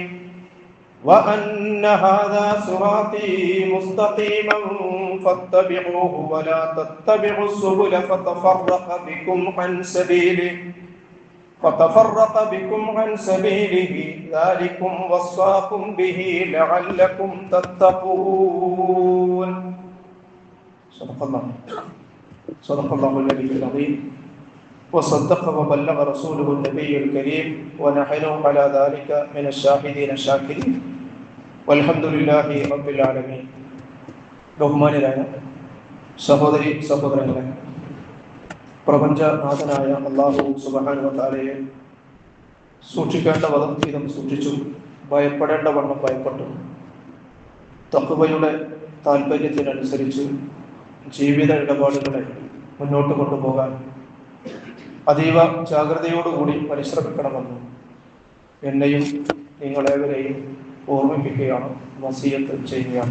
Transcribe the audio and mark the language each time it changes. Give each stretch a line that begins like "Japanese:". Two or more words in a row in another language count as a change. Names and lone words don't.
Arabic: وأن هذا صراطي مستقيما فاتبعوه ولا تتبعوا السبل فتفرق بكم عن سبيله ذلكم وصاكم به لعلكم تتقون. صدق الله العلي العظيم وصدق وبلغ رسوله النبي الكريم ونحن على ذلك من الشاهدين الشاكرين والحمد لله رب العالمين.
Malayalam: ബഹുമാന്യരായ സഹോദരി സഹോദരങ്ങളെ, പ്രപഞ്ചനാഥനായ
Arabic: الله سبحانه و
Malayalam: തആലയെ സൂക്ഷിക്കേണ്ട വിധം സൂക്ഷിച്ചു, ഭയപ്പെടേണ്ട വണ്ണം ഭയപ്പെട്ടു, തഖ്വയുടെ താല്പര്യത്തിനനുസരിച്ച് ജീവിത ഇടപാടുകളെ മുന്നോട്ട് കൊണ്ടുപോകാൻ അതീവ ജാഗ്രതയോടുകൂടി പരിശ്രമിക്കണമെന്ന് എന്നെയും നിങ്ങളേവരെയും ഓർമ്മിപ്പിക്കുകയാണ്, വസിയത്ത് ചെയ്യുകയാണ്.